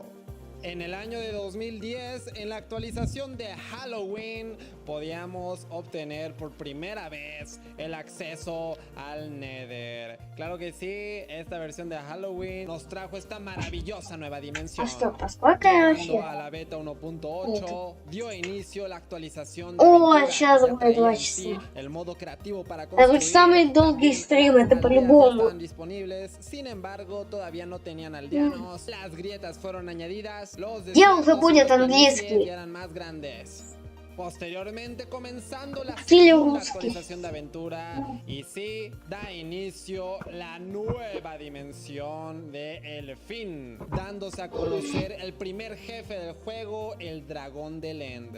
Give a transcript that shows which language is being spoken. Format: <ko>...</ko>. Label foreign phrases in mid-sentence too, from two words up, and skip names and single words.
<es>En el año de 2010, en la actualización de Halloween, podíamos obtener por primera vez el acceso al Nether. Claro que sí, esta versión de Halloween nos trajo esta maravillosa nueva dimensión. Llegando a la beta 1.8, dio inicio la actualización de el modo creativo para construir.</es> <ru>Самый долгий стрим, это по-любому.</ru> <es>Estaban disponibles, sin embargo, todavía no tenían aldeanos. Las grietas fueron añadidas. Los</es> <ru>Я уже будет английский.</ru> <es>eran más grandes. Posteriormente comenzando la Estilo segunda ruski. actualización de aventura y sí, da inicio la nueva dimensión de El Fin, dándose a conocer el primer jefe del juego, el dragón del End.</es>